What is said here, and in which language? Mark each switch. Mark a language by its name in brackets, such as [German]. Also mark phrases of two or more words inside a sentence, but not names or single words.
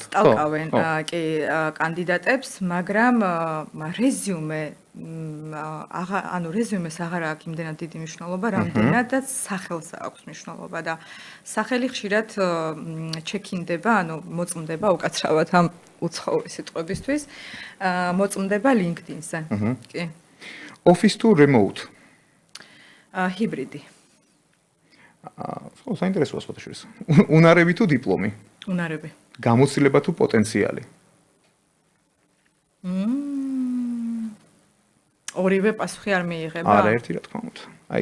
[Georgian] სტალკავენ კი კანდიდატებს, მაგრამ რეზიუმე ანუ რეზიუმეს აღარ აქვს იმდენად დიდი მნიშვნელობა, რამდენადაც სახელს აქვს მნიშვნელობა და სახელი ხშირად ჩეკინდება, ანუ მოწმდება უკაცრავად ამ უცხოური სიტყვებისთვის, მოწმდება LinkedIn-ზე. კი. [English] Office to remote. [Georgian] ჰიბრიდი. ხო, საინტერესოა სხვადასხვა. უნარები თუ დიპლომი? უნარები. გამოცდილება თუ პოტენციალი? ორივე პასუხი არ მიიღება? არა, ერთი რა თქმა უნდა. აი,